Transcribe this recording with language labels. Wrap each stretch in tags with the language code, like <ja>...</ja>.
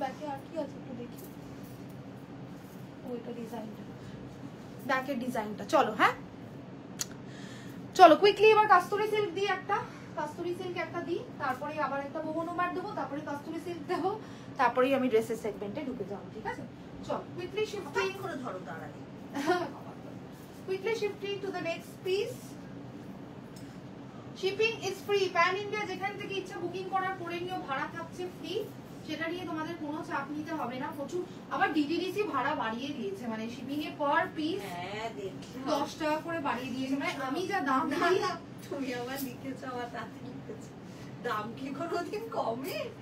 <bn>ব্যাকে আর কি আছে একটু দেখি, ওইটা ডিজাইনটা, ব্যাকের ডিজাইনটা। চলো হ্যাঁ চলো কুইকলি এবার কাস্তুরি সিল্ক দিই একটা, কাস্তুরি সিল্ক একটা দিই, তারপরে আবার একটা মোহো নোম্যাড দেবো, তারপরে কাস্তুরি সিল্ক দেবো, তারপরেই আমি ড্রেসের সেগমেন্টে ঢুকে যাবো, ঠিক আছে? চলো কুইকলি শিফটিং করে ধরো দাঁড়াই।</bn> <en>Quickly shifting to the next piece. Shipping is free.</en> <bn>Pan India যেখান থেকে ইচ্ছা বুকিং করার করে নিও, ভাড়া থাকছে ফ্রি, সেটা নিয়ে তোমাদের কোনো চাপ নিতে হবে না। প্রচুর আবার ডিটিডিসি ভাড়া বাড়িয়ে দিয়েছে, মানে শিপিং এ পার পিস 10 টাকা করে বাড়িয়ে দিয়েছে। মানে আমি যা দাম দিই, তুমি আবার লিখেছো, আবার তাতে লিখেছো দাম কি কোনোদিন কমে?</bn>